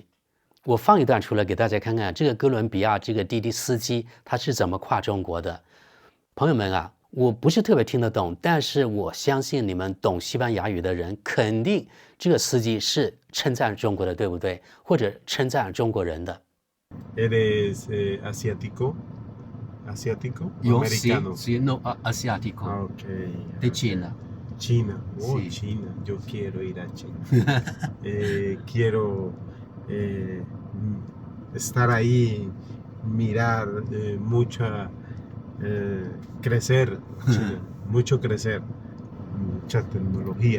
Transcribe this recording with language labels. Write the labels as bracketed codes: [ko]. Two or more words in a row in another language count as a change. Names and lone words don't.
[zh] 我放一段出来给大家看看，这个哥伦比亚这个滴滴司机他是怎么跨中国的。朋友们啊，我不是特别听得懂，但是我相信你们懂西班牙语的人，肯定这个司机是称赞中国的，对不对？或者称赞中国人的。 [es] ¿Eres asiático? ¿Asiático? Yo ¿Americano? sí, no asiático, Ok. de China. China. Oh, Sí. China. Yo quiero ir a China. Quiero estar ahí, mirar crecer, China, mucho crecer, mucha tecnología.